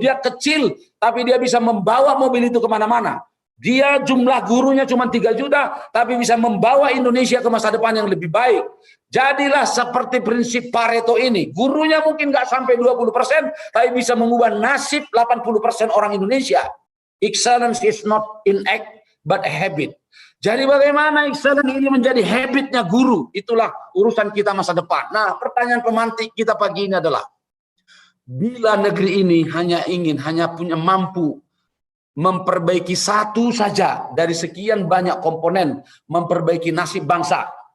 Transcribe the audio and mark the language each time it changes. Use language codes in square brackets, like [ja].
[id] Dia kecil, tapi dia bisa membawa mobil itu kemana-mana. Dia jumlah gurunya cuma 3 juta, tapi bisa membawa Indonesia ke masa depan yang lebih baik. Jadilah seperti prinsip Pareto ini. Gurunya mungkin nggak sampai 20%, tapi bisa mengubah nasib 80% orang Indonesia. [en] Excellence is not in act, but a habit. [id] Jadi bagaimana excellence ini menjadi habitnya guru? Itulah urusan kita masa depan. Nah, pertanyaan pemantik kita pagi ini adalah, bila negeri ini hanya punya mampu memperbaiki satu saja dari sekian banyak komponen memperbaiki nasib bangsa.